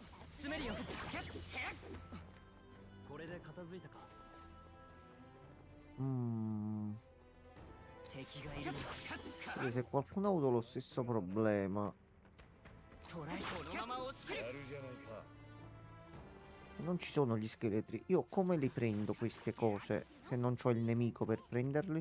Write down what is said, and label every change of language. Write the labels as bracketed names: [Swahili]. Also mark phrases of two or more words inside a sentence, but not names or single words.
[Japanese] これで片付いたか。敵がいる。 [Italian] Perché se qualcuno ha avuto lo stesso problema, [Japanese] 捉えた。このまま押し切る。やるじゃないか。 [Italian] non ci sono gli scheletri. Io come li prendo queste cose se non c'ho il nemico per prenderli?